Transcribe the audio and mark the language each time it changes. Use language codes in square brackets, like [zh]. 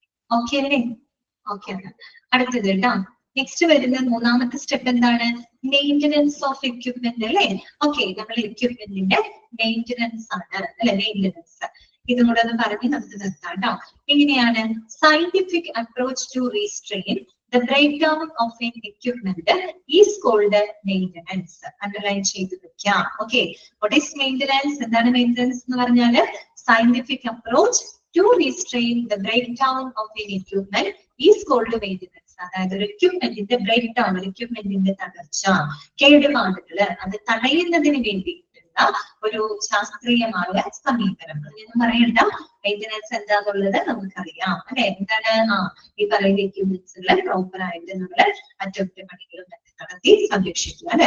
[ml] Okay അല്ലേ? Okay, അടുത്തത് കേട്ടോ. നെക്സ്റ്റ് വരുന്ന മൂന്നാമത്തെ സ്റ്റെപ്പ് എന്താണ്? മെയിന്റനൻസ് ഓഫ് എക്യുപ്മെന്റ് അല്ലെ. ഓക്കെ, നമ്മൾ എക്യുപ്മെന്റിന്റെ മെയിന്റനൻസ് ആണ് അല്ലെ, മെയിന്റനൻസ്. ഇതും കൂടെ ഒന്ന് പറഞ്ഞ് നമുക്ക് നിർത്താം കേട്ടോ. എങ്ങനെയാണ്? [en] Scientific approach to restrain the breakdown of an equipment is called maintenance. [ml] Underline ചെയ്തു വെക്കാം. [en] Okay, what is maintenance? [ml] എന്താണ് [en] maintenance [ml] എന്ന് പറഞ്ഞാല് [en] scientific approach to restrain the breakdown of an equipment is called maintenance. [ml] അതായത് ഒരു എക്യുപ്മെന്റിന്റെ ബ്രേക്ക് ഡൗൺ, ഒരു എക്യുപ്മെന്റിന്റെ തകർച്ച, കേടുപാടുകള് അത് തടയുന്നതിന് വേണ്ടിയിട്ടുള്ള ഒരു ശാസ്ത്രീയമായ സമീപനം. എന്ന് പറയേണ്ട മെയിൻ്റനൻസ് എന്താന്നുള്ളത് നമുക്കറിയാം അല്ലെ. എന്താണ് ഈ പറയുന്ന എക്യുപ്മെന്റ്സുകളെ പ്രോപ്പർ ആയിട്ട് നമ്മള് അറ്റകുറ്റപ്പണികളും നടത്തി സംരക്ഷിക്കുക അല്ലെ.